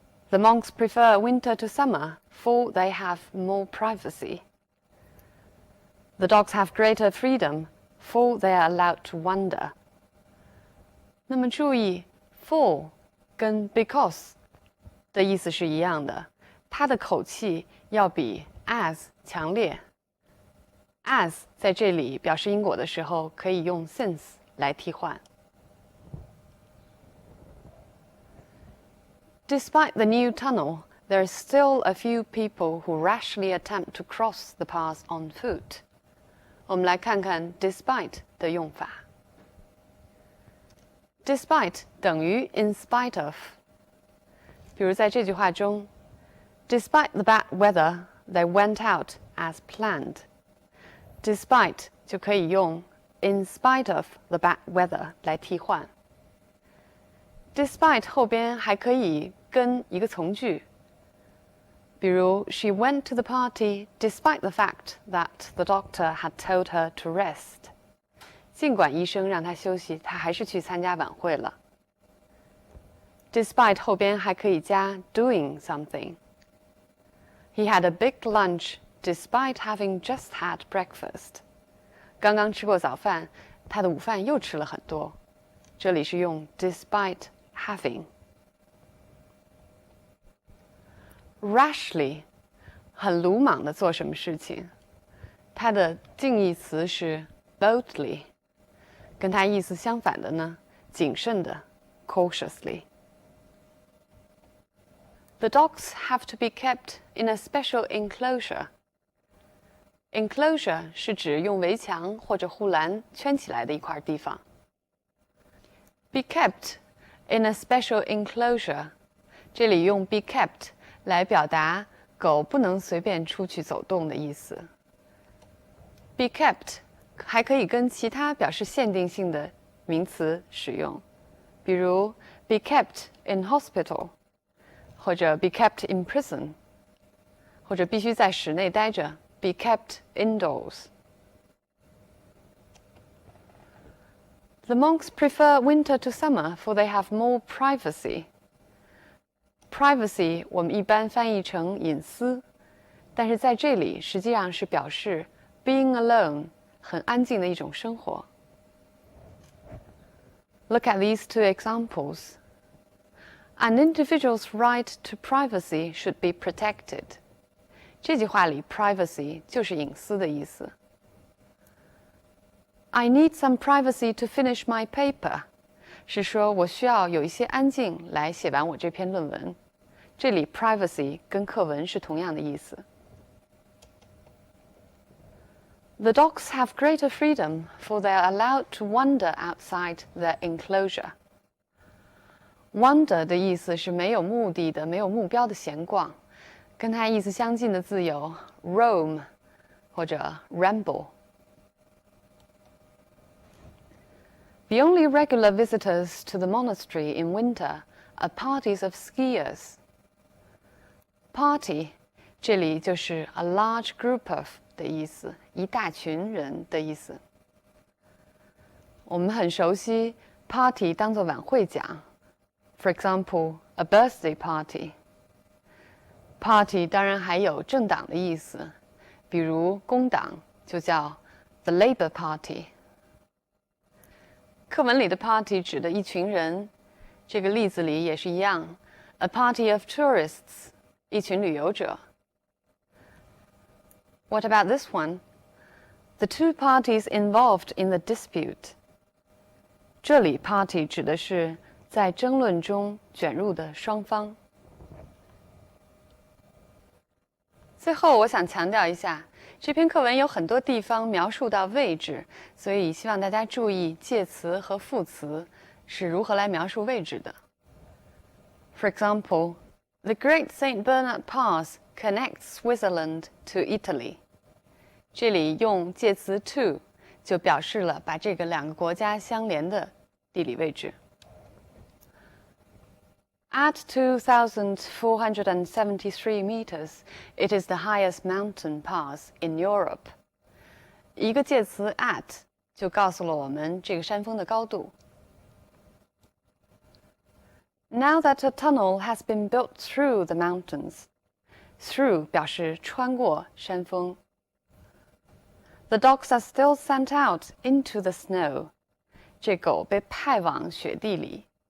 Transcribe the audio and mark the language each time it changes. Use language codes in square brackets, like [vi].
[en] The monks prefer winter to summer, for they have more privacy. The dogs have greater freedom, for they are allowed to wander. [zh] 那么注意 for 跟 because 的意思是一样的，它的口气要比 as 强烈。 as 在这里表示因果的时候，可以用 since 来替换。 [en] Despite the new tunnel, there are still a few people who rashly attempt to cross the path on foot. [zh] 我们来看看 despite 的用法。 [en] Despite [zh] 等于 [en] in spite of。 [zh] 比如在这句话中 [en] ，Despite the bad weather, they went out as planned. [zh] Despite 就可以用 [en] in spite of the bad weather [zh] 来替换。 [en] Despite [zh] 后边还可以跟一个从句，比如 [en] She went to the party despite the fact that the doctor had told her to rest. [zh] 尽管医生让她休息，她还是去参加晚会了。 [en] Despite [zh] 后边还可以加 [en] doing something. He had a big lunch despite having just had breakfast. [zh] 刚刚吃过早饭，他的午饭又吃了很多。这里是用 despite having。 Rashly 很鲁莽的做什么事情，它的近义词是 boldly， 跟它意思相反的呢，谨慎的 cautiously。 [en] The dogs have to be kept in a special enclosure. [zh] Enclosure 是指用围墙或者护栏圈起来的一块地方。 [en] Be kept in a special enclosure， [zh] 这里用 be kept 来表达狗不能随便出去走动的意思。 Be kept 还可以跟其他表示限定性的名词使用，比如 [en] be kept in hospital， [zh] 或者 [en] be kept in prison， [zh] 或者必须在室内待着。 [en] Be kept indoors. The monks prefer winter to summer, for they have more privacy. [zh] Privacy 我们一般翻译成隐私，但是在这里实际上是表示 [en] being alone， [zh] 很安静的一种生活。 [en] Look at these two examples. An individual's right to privacy should be protected. [zh] 这句话里 privacy 就是隐私的意思。 [en] I need some privacy to finish my paper [zh] 是说我需要有一些安静来写完我这篇论文。这里 privacy 跟课文是同样的意思。 [en] The dogs have greater freedom, for they are allowed to wander outside their enclosure. [zh] Wander 的意思是没有目的的、没有目标的闲逛。跟它意思相近的字有 roam 或者 ramble。 [en] The only regular visitors to the monastery in winter are parties of skiers. [zh] Party 这里就是 [en] a large group of [zh] 的意思，一大群人的意思。我们很熟悉 party 当作晚会讲 ， [en] for example, a birthday party。 [zh] Party 当然还有政党的意思，比如工党就叫 the Labour Party。课文里的 party 指的一群人，这个例子里也是一样 ， [en] a party of tourists， [zh] 一群旅游者。 [en] What about this one? The two parties involved in the dispute. [zh] 这里 party 指的是在争论中卷入的双方。最后，我想强调一下，这篇课文有很多地方描述到位置，所以希望大家注意介词和副词是如何来描述位置的。 [en] For example, the Great St. Bernard Pass connects Switzerland to Italy. [zh] 这里用介词 to 就表示了把这个两个国家相连的地理位置。 [en] At 2,473 meters, it is the highest mountain pass in Europe. [zh] 一个介词 at 就告诉了我们这个山峰的高度。 [en] Now that a tunnel has been built through the mountains, through [zh] 表示穿过山峰。 [en] The dogs are still sent out into the snow. [zh] 这狗被派往雪地里。